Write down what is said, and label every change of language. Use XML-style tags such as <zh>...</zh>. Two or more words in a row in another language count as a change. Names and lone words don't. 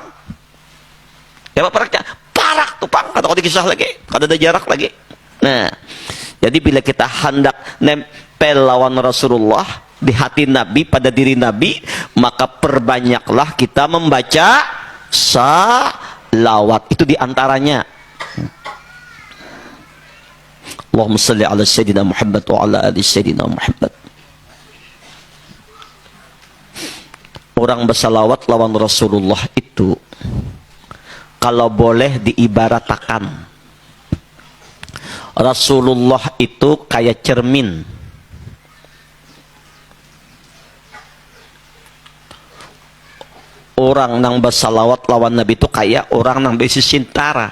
<bjn>Ya Pak, paraknya parak tuh Pak, kata kalau dikisah lagi, kada ada jarak lagi. Nah, jadi bila kita hendak nempel lawan Rasulullah di hati Nabi, pada diri Nabi, maka perbanyaklah kita membaca salawat. Itu diantaranya.</bjn> <ar>اللهم صل على سيدنا محمد وعلى آل سيدنا محمد.</ar> <bjn>Orang bersalawat lawan Rasulullah itu kalau boleh diibaratakan, Rasulullah itu kayak cermin. Orang yang bersalawat lawan Nabi itu kayak orang yang besi sintara.</bjn>